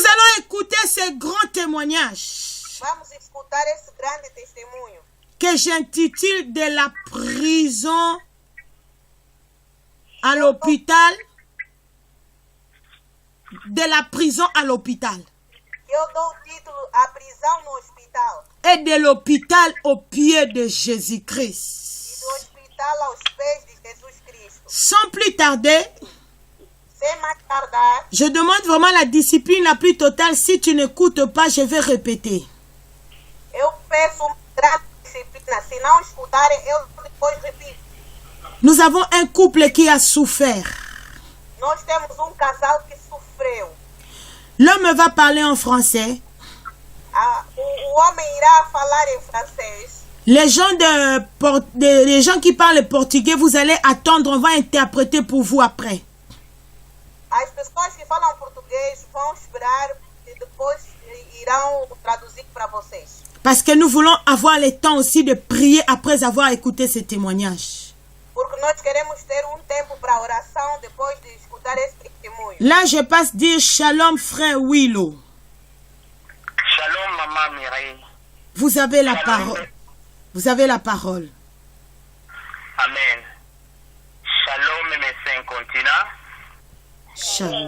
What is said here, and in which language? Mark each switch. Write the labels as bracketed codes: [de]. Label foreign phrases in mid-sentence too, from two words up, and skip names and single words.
[fr] allons écouter ce grand témoignage [pt] Vamos escutar esse grande testemunho [fr] que j'intitule de la prison à l'hôpital. De la prison à l'hôpital. [pt] Eu dou o título A Prisão no Hospital [fr] Et de l'hôpital aux pieds de Jésus-Christ. [pt] e do hospital aos pés de Jesus Cristo. [fr] Sans plus tarder, [pt] Sem mais tardar, [fr] je demande vraiment la discipline la plus totale. Si tu n'écoutes pas, je vais répéter. [pt] eu peço uma grande disciplina. Se não escutarem, eu depois repito. [fr] Nous avons un couple qui a souffert. [pt] Nós temos casal que sofreu. [fr] L'homme va parler en français. [pt] O homem irá falar em francês. [fr] Les gens qui parlent portugais, vous allez attendre, on va interpréter pour vous après. [pt] As pessoas que falam português vão esperar e depois irão traduzir para vocês. [fr] Parce que nous voulons avoir le temps aussi de prier après avoir écouté ce témoignage. [pt] Porque nós queremos ter tempo para oração depois de escutar esse testemunho. [fr] Là, je passe dire shalom, frère Willow. Shalom, maman Mireille. Vous avez la Shalom. parole. Vous avez la parole. Amen. Shalom, mes saints continents. Shalom.